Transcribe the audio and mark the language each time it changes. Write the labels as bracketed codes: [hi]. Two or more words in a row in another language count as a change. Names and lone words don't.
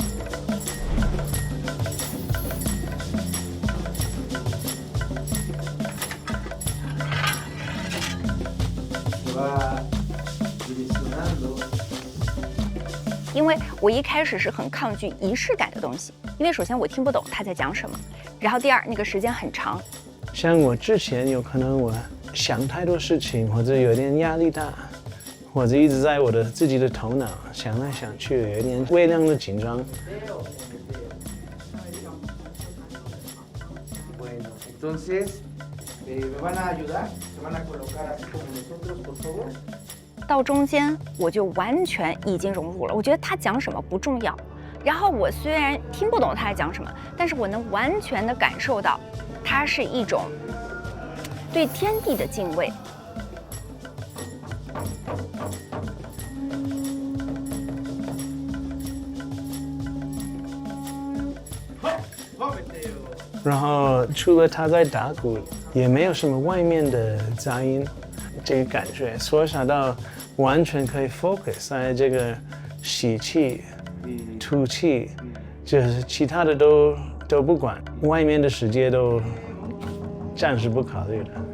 [zh] 因为我一开始是很抗拒仪式感的东西，因为首先我听不懂他在讲什么，然后第二那个时间很长。像我之前有可能我想太多事情，或者有点压力大，或者一直在我的自己的头脑想来想去，有点微量的紧张。 [es] Bueno, entonces, ¿me van a ayudar? ¿Se van a colocar así como nosotros, por favor? [zh] 到中间我就完全已经融入了，我觉得他讲什么不重要。然后我虽然听不懂他在讲什么，但是我能完全的感受到，它是一种对天地的敬畏。然后除了他在打鼓，也没有什么外面的杂音，这个感觉缩小到完全可以 focus 在这个吸气、吐气，就是其他的都不管，外面的世界都暂时不考虑的。